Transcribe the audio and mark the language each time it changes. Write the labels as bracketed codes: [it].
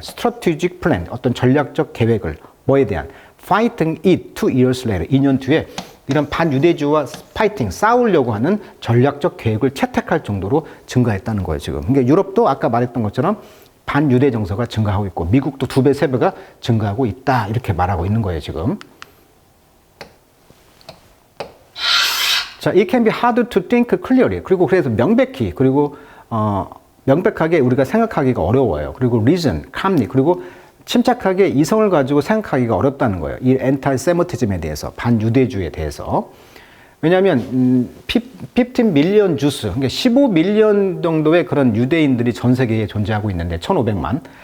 [en] strategic plan, [ko] 어떤 전략적 계획을, 뭐에 대한 [en] fighting it 2 years later, [ko] 2년 뒤에 이런 반유대주와 파이팅, 싸우려고 하는 전략적 계획을 채택할 정도로 증가했다는 거예요, 지금. 그러니까 유럽도 아까 말했던 것처럼 반유대 정서가 증가하고 있고 미국도 2배, 3배가 증가하고 있다. 이렇게 말하고 있는 거예요, 지금. [en] 자, it can be hard to think clearly. [ko] 그리고 그래서 명백히, 그리고 명백하게 우리가 생각하기가 어려워요. 그리고 [en] reason, calmly, [ko] 그리고 침착하게 이성을 가지고 생각하기가 어렵다는 거예요. 이 anti-Semitism에 대해서, 반유대주의에 대해서. 왜냐하면 15 밀리언 주스, 그러니까 15밀리언 정도의 그런 유대인들이 전 세계에 존재하고 있는데 1,500만.